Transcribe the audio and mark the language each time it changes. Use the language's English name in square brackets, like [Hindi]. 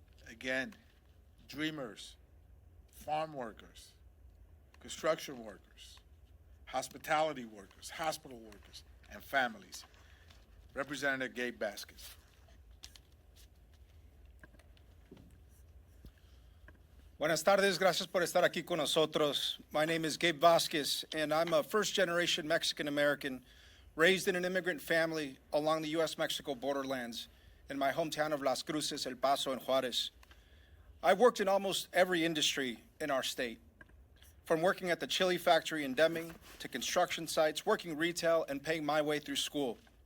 [English] Again, dreamers, farm workers, construction workers, hospitality workers, hospital workers, and families. Representative Gabe Vasquez. [Spanish] Buenas tardes, gracias por estar aquí con nosotros. [English] My name is Gabe Vasquez, and I'm a first-generation Mexican-American raised in an immigrant family along the U.S.-Mexico borderlands in my hometown of Las Cruces, El Paso, and Juarez. I've worked in almost every industry in our state, from working at the chili factory in Deming to construction sites, working retail, and paying my way through school.